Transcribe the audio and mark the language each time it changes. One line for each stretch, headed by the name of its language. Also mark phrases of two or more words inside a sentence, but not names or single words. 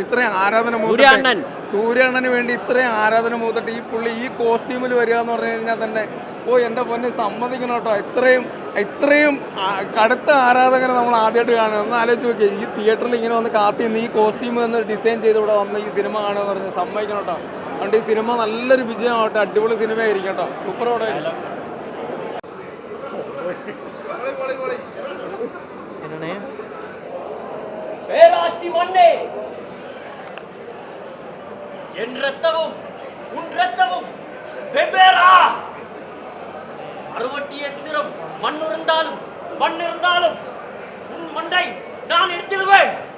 Malayalam: ഇത്രയും ആരാധന സൂര്യാണ്ണന് വേണ്ടി ഇത്രയും ആരാധന മൂത്തിട്ട് ഈ പുള്ളി ഈ കോസ്റ്റ്യൂമിൽ വരിക എന്ന് പറഞ്ഞു കഴിഞ്ഞാൽ തന്നെ എൻ്റെ പൊന്നെ സമ്മതിക്കണം കേട്ടോ. ഇത്രയും കടുത്ത ആരാധകരെ നമ്മൾ ആദ്യമായിട്ട് കാണുക. ഒന്ന് ആലോചിച്ച് നോക്കിയാൽ ഈ തിയേറ്ററിൽ ഇങ്ങനെ വന്ന് കാത്തിന്ന് ഈ കോസ്റ്റ്യൂം വന്ന് ഡിസൈൻ ചെയ്ത് ഇവിടെ വന്ന് ഈ സിനിമ കാണുക എന്ന് പറഞ്ഞാൽ സമ്മതിക്കണം കേട്ടോ. അതുകൊണ്ട് ഈ സിനിമ നല്ലൊരു വിജയമാവട്ടെ, അടിപൊളി സിനിമയായിരിക്കും കേട്ടോ, സൂപ്പർ പടമായിരിക്കും.
Tamil: பேராட்சி மண்ணே, என் ரத்தமும் உன் ரத்தமும் வெவ்வேறா. 68 சிரம் மண் இருந்தாலும் உன் மண்டை நான் எடுத்துடுவேன்.